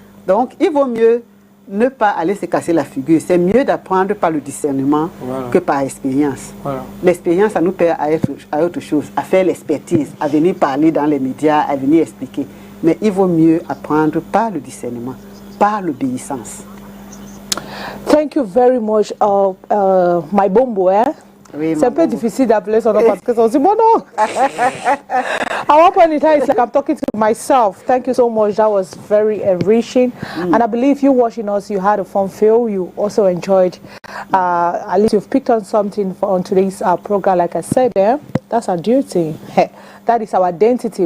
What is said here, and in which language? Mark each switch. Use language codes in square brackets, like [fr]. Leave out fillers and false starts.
[fr] Donc, il vaut mieux ne pas aller se casser la figure. C'est mieux d'apprendre par le discernement que par expérience. Voilà. L'expérience, ça nous permet à autre chose, à faire l'expertise, à venir parler dans les médias, à venir expliquer. Mais il vaut mieux apprendre par le discernement, par l'obéissance. [en] Thank you very much, my bombo. [fr] Oui, c'est un peu difficile d'appeler son nom parce que c'est bon nom. [en] At one point in time, it's like I'm talking to myself. Thank you so much. That was very enriching. And I believe you watching us, you had a fun feel. You also enjoyed, at least you've picked on something on today's program. Like I said, that's our duty. That is our identity.